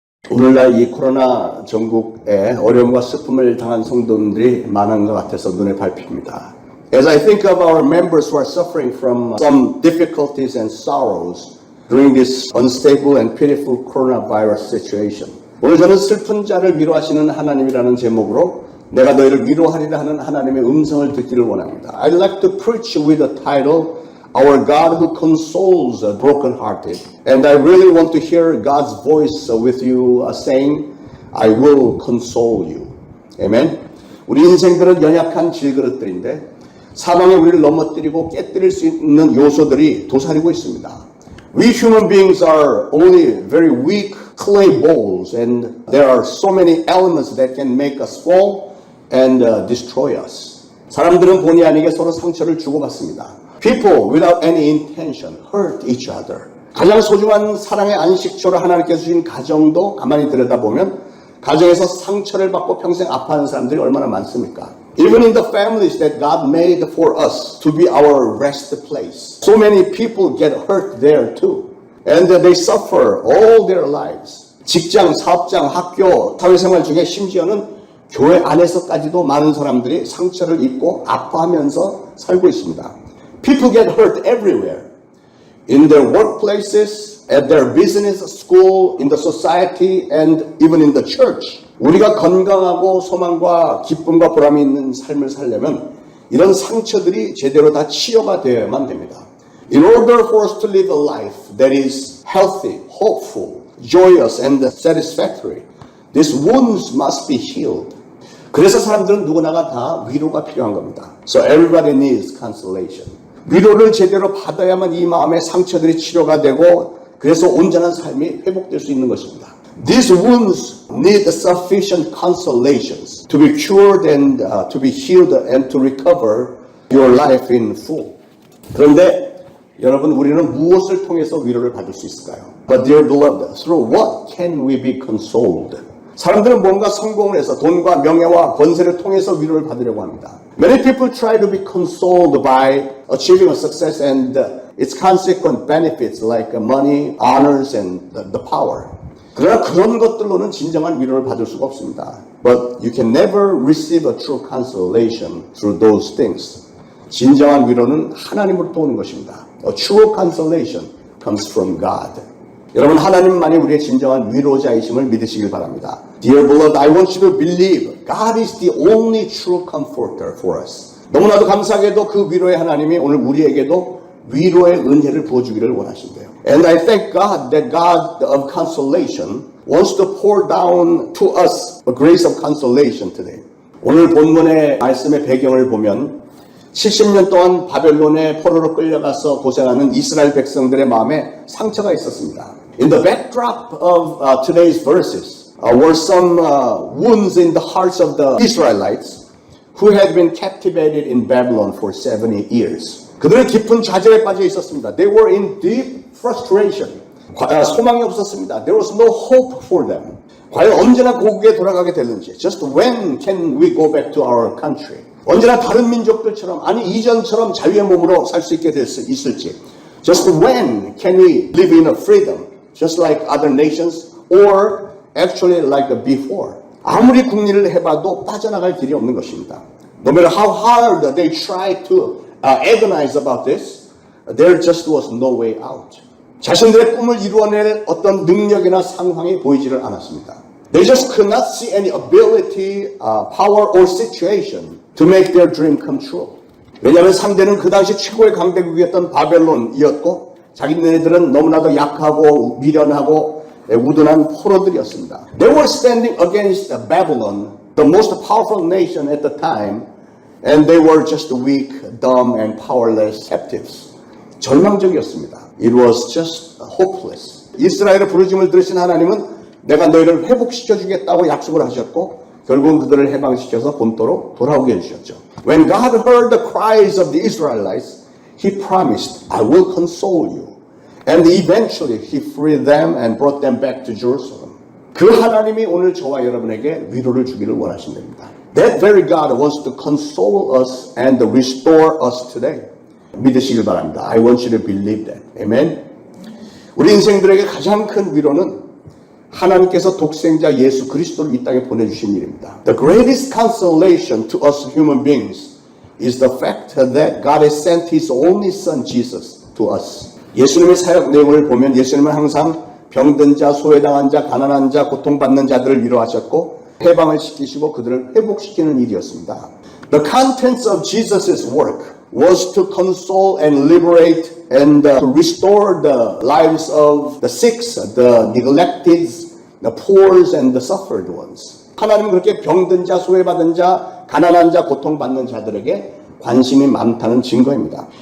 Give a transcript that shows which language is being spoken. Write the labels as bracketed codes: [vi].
[ko] 오늘날 이 코로나 전국에 어려움과 슬픔을 당한 성도들이 많은 것 같아서 눈에 밟힙니다. [en] As I think of our members who are suffering from some difficulties and sorrows during this unstable and pitiful coronavirus situation. [ko] 오늘 저는 슬픈 자를 위로하시는 하나님이라는 제목으로 내가 너희를 위로하리라 하는 하나님의 음성을 듣기를 원합니다. [en] I'd like to preach with the title Our God who consoles the brokenhearted. And I really want to hear God's voice with you saying, I will console you. Amen. [ko] 우리 인생들은 연약한 질그릇들인데 사망의 우리를 넘어뜨리고 깨뜨릴 수 있는 요소들이 도사리고 있습니다. [en] We human beings are only very weak clay bowls and there are so many elements that can make us fall and destroy us. [ko] 사람들은 본의 아니게 서로 상처를 주고받습니다. [en] People without any intention hurt each other. [ko] 가장 소중한 사랑의 안식처로 하나님께서 주신 가정도 가만히 들여다보면 가정에서 상처를 받고 평생 아파하는 사람들이 얼마나 많습니까? [en] Even in the families that God made for us to be our rest place. So many people get hurt there too. And they suffer all their lives. [ko] 직장, 사업장, 학교, 사회생활 중에 심지어는 교회 안에서까지도 많은 사람들이 상처를 입고 아파하면서 살고 있습니다. [en] People get hurt everywhere. In their workplaces, at their business, school, in the society, and even in the church. [ko] 우리가 건강하고 소망과 기쁨과 보람이 있는 삶을 살려면 이런 상처들이 제대로 다 치료가 되어야만 됩니다. [en] In order for us to live a life that is healthy, hopeful, joyous, and satisfactory, these wounds must be healed. [ko] 그래서 사람들은 누구나가 다 위로가 필요한 겁니다. [en] So everybody needs consolation. [ko] 위로를 제대로 받아야만 이 마음의 상처들이 치료가 되고 그래서 온전한 삶이 회복될 수 있는 것입니다. [en] These wounds need sufficient consolations to be cured and to be healed and to recover your life in full. [ko] 그런데 여러분 우리는 무엇을 통해서 위로를 받을 수 있을까요? [en] But dear beloved, through what can we be consoled? [ko] 사람들은 뭔가 성공을 해서 돈과 명예와 권세를 통해서 위로를 받으려고 합니다. [en] Many people try to be consoled by achieving a success and its consequent benefits like money, honors, and the power. [ko] 그러나 그런 것들로는 진정한 위로를 받을 수가 없습니다. [en] But you can never receive a true consolation through those things. [ko] 진정한 위로는 하나님으로부터 오는 것입니다. [en] A true consolation comes from God. [ko] 여러분 하나님만이 우리의 진정한 위로자이심을 믿으시길 바랍니다. [en] Dear beloved, I want you to believe God is the only true comforter for us. [ko] 너무나도 감사하게도 그 위로의 하나님이 오늘 우리에게도 위로의 은혜를 부어주기를 원하신대요. [en] And I thank God that God of consolation wants to pour down to us a grace of consolation today. [ko] 오늘 본문의 말씀의 배경을 보면 70년 동안 바벨론의 포로로 끌려가서 고생하는 이스라엘 백성들의 마음에 상처가 있었습니다. [en] In the backdrop of today's verses were some wounds in the hearts of the Israelites who had been captivated in Babylon for 70 years. [ko] 그들은 깊은 좌절에 빠져 있었습니다. [en] They were in deep frustration. [ko] 소망이 없었습니다. [en] There was no hope for them. [ko] 과연 언제나 고국에 돌아가게 되는지. [en] Just when can we go back to our country? [ko] 언제나 다른 민족들처럼 아니 이전처럼 자유의 몸으로 살 수 있게 될 수 있을지. [en] Just when can we live in a freedom just like other nations or actually like before. [ko] 아무리 국리를 해봐도 빠져나갈 길이 없는 것입니다. [en] No matter how hard they tried to agonize about this, there just was no way out. [ko] 자신들의 꿈을 이루어낼 어떤 능력이나 상황이 보이지를 않았습니다. [en] They just could not see any ability, power or situation to make their dream come true. [ko] 왜냐하면 상대는 그 당시 최고의 강대국이었던 바벨론이었고 자기네들은 너무나도 약하고 미련하고 우둔한 포로들이었습니다. [en] They were standing against Babylon, the most powerful nation at the time, and they were just weak, dumb, and powerless captives. [ko] 절망적이었습니다. [en] It was just hopeless. [ko] 이스라엘의 부르심을 들으신 하나님은 내가 너희를 회복시켜 주겠다고 약속을 하셨고 결국은 그들을 해방시켜서 본토로 돌아오게 해주셨죠. [en] When God heard the cries of the Israelites, He promised, I will console you. And eventually He freed them and brought them back to Jerusalem. [ko] 그 하나님이 오늘 저와 여러분에게 위로를 주기를 원하신답니다. [en] That very God wants to console us and restore us today. [ko] 믿으시길 바랍니다. [en] I want you to believe that. Amen. [ko] 우리 인생들에게 가장 큰 위로는 하나님께서 독생자 예수 그리스도를 이 땅에 보내주신 일입니다. [en] The greatest consolation to us human beings is the fact that God has sent His only Son Jesus to us. [ko] 예수님의 사역 내용을 보면 예수님은 항상 병든 자, 소외당한 자, 가난한 자, 고통받는 자들을 위로하셨고 해방을 시키시고 그들을 회복시키는 일이었습니다. [en] The contents of Jesus' work was to console and liberate and to restore the lives of the sick, the neglected, the poor and the suffered ones. [ko] 하나님은 그렇게 병든 자, 소외받은 자, 가난한 자, 고통받는 자들에게 관심이 많다는 증거입니다.